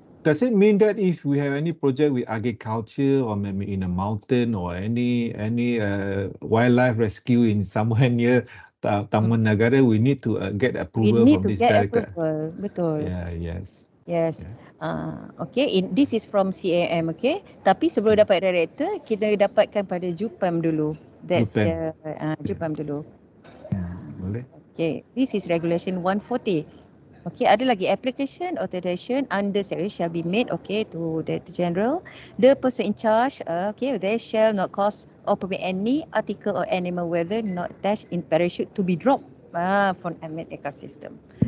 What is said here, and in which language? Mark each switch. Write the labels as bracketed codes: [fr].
[en] Does it mean that if we have any project with agriculture or maybe in a mountain or any wildlife rescue in somewhere near Taman Negara, we need to get approval from this director? [ms] Betul. [en] Yes. Okay, this is from CAM, okay. [ms] Tapi sebelum dapat director, kita dapatkan pada JUPAM dulu. [en] That's the JUPAM dulu. [ms] Boleh. [en] Okay, this is regulation 140. Okay, [ms] ada lagi [en] application authorization under secretary shall be made to the General. The person in charge, they shall not cause or permit any article or animal whether not attached in parachute to be dropped from unmanned aircraft system.